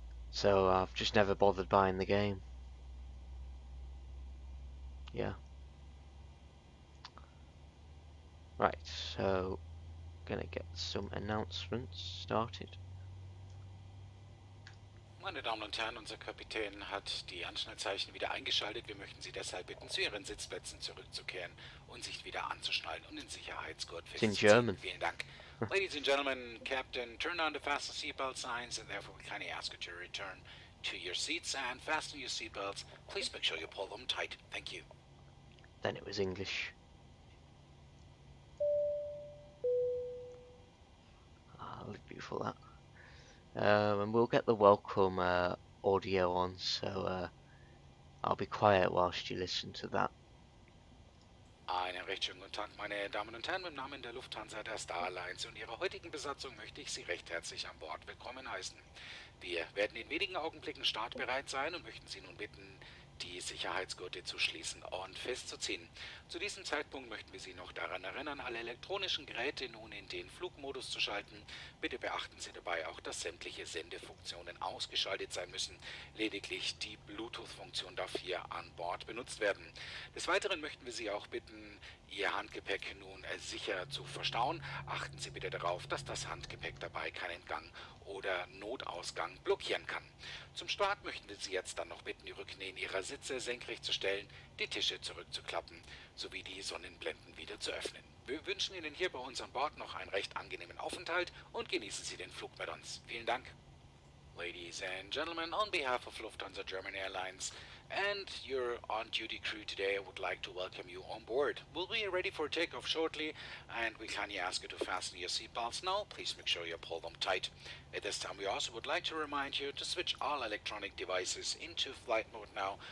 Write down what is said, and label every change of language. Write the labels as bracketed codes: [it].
[en] So I've just never bothered buying the game. Yeah. Right, so gonna get some announcements started. [de] Meine Damen und Herren, unser Kapitän hat die Anschnallzeichen wieder eingeschaltet. Wir möchten Sie deshalb bitten, zu Ihren Sitzplätzen zurückzukehren und sich wieder anzuschnallen und den Sicherheitsgurt festzuziehen. Vielen Dank. [en] Ladies and gentlemen, Captain, turn on the fasten seatbelt signs, and therefore we kindly ask you to return to your seats and fasten your seatbelts. Please make sure you pull them tight. Thank you. Then it was English. Ah, look beautiful that. And we'll get the welcome audio on, so I'll be quiet whilst you listen to that. [de] Einen recht schönen guten Tag, meine Damen und Herren. Im Namen der Lufthansa, der Star Alliance und ihrer heutigen Besatzung möchte ich Sie recht herzlich an Bord willkommen heißen. Wir werden in wenigen Augenblicken startbereit sein und möchten Sie nun bitten, die Sicherheitsgurte zu schließen und festzuziehen. Zu diesem Zeitpunkt möchten wir Sie noch daran erinnern, alle elektronischen Geräte nun in den Flugmodus zu schalten. Bitte beachten Sie dabei auch, dass sämtliche Sendefunktionen ausgeschaltet sein müssen. Lediglich die Bluetooth-Funktion darf hier an Bord benutzt werden. Des Weiteren möchten wir Sie auch bitten, Ihr Handgepäck nun sicher zu verstauen. Achten Sie bitte darauf, dass das Handgepäck dabei keinen Gang oder Notausgang blockieren kann. Zum Start möchten wir Sie jetzt dann noch bitten, die Rückenlehnen Ihrer Sitze senkrecht zu stellen, die Tische zurückzuklappen sowie die Sonnenblenden wieder zu öffnen. Wir wünschen Ihnen hier bei uns an Bord noch einen recht angenehmen Aufenthalt und genießen Sie den Flug mit uns. Vielen Dank. [en] Ladies and gentlemen, on behalf of Lufthansa German Airlines and your on-duty crew today, I would like to welcome you on board. We'll be ready for takeoff shortly, and we kindly ask you to fasten your seatbelts now. Please make sure you pull them tight. At this time, we also would like to remind you to switch all electronic devices into flight mode now.